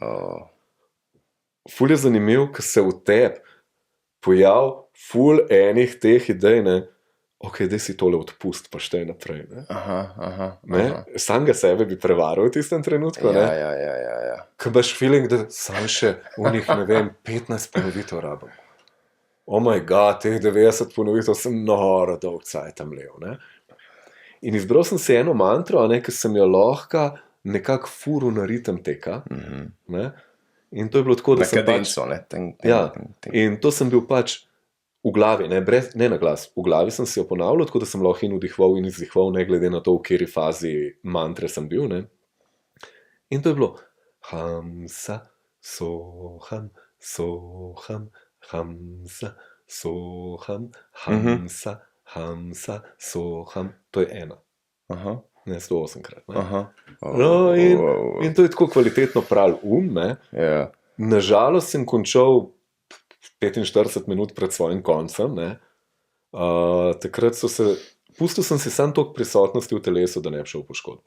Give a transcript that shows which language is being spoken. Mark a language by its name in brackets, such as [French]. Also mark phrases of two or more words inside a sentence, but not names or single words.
[Slovenian] Ful je zanimiv, ko se v tebi pojav ful enih teh idej, ne? Ok, daj si tole odpust, pa štej naprej. Ne? Samega sebe bi prevaral v tistem trenutku. Ne? Ja. Ko imaš feeling, da sam še v njih, ne vem, 15 ponovitev rabim. [English] Oh my god, [Slovenian] teh 90 ponovitev sem noro dolg cajt tam lev. Ne? In izbral sem si eno mantro, ki sem jo lahko nekako furu na ritem teka. Ne? In to je bilo tako, da sem kadenco, in to sem bil pač v glavi, ne na glas, v glavi sem si jo ponavljal, tako da sem lahko in vdihval in izdihval, ne glede na to, v kateri fazi mantre sem bil. Ne? In to je bilo [Sanskrit] हंस सोऽहम् सोऽहम् हंस सोऽहम् हंस हंस सोऽहम्. [Slovenian] To je 1. Ne, 108-krat. No, in to je tako kvalitetno prav ne? Yeah. Nažalost sem končal 45 minut pred svojim koncem, ne. Takrat pustil sem si sam toliko prisotnosti v telesu, da ne bi šel v poškodbo.